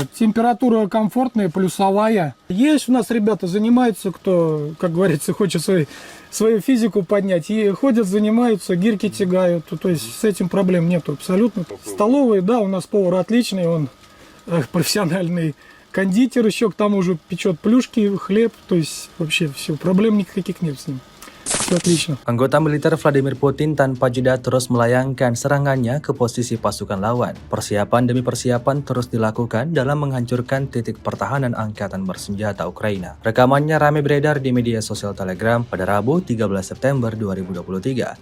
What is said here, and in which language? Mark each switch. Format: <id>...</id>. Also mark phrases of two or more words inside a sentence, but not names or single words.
<ru>Температура комфортная, плюсовая. Есть у нас ребята занимаются, кто, как говорится, хочет свою физику поднять, и ходят, занимаются, гирьки тягают, то есть с этим проблем нету абсолютно. Столовые, да, у нас повар отличный, он профессиональный. Кондитер еще к тому же печет плюшки, хлеб, то есть вообще все, проблем никаких нет с ним. Все отлично.</ru> <id>Anggota militer Vladimir Putin tanpa jeda terus melayangkan serangannya ke posisi pasukan lawan. Persiapan demi persiapan terus dilakukan dalam menghancurkan titik pertahanan angkatan bersenjata Ukraina. Rekamannya ramai beredar di media sosial Telegram pada Rabu 13 September 2023.</id>